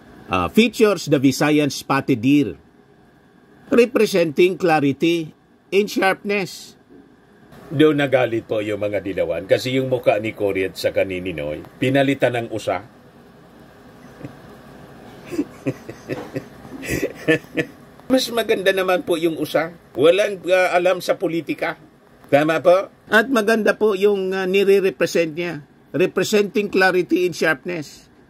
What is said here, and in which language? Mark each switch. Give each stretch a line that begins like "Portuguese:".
English: Features the Visayan spotted deer, representing clarity and sharpness.
Filipino: Doon nagalit po yung mga dilawan kasi yung mukha ni Cory at sa ni Ninoy, pinalitan ng usa. Mas maganda naman po yung usa. Walang alam sa politika. Tama po? At maganda po yung nire-represent niya,
English: representing clarity and sharpness.